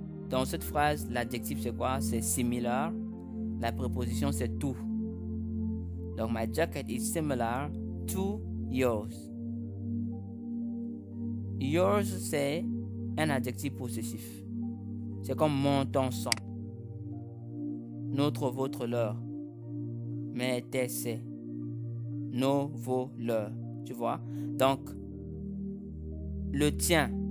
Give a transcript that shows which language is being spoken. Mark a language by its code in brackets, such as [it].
[fr] Dans cette phrase, l'adjectif c'est quoi? C'est similar. La préposition c'est tout. [en] Donc, my jacket is similar to yours. [fr] Yours, c'est un adjectif possessif. C'est comme mon, ton, son. Notre, votre, leur. Mais, tes, c'est. Nos, vos, leurs. Tu vois? Donc, le tien.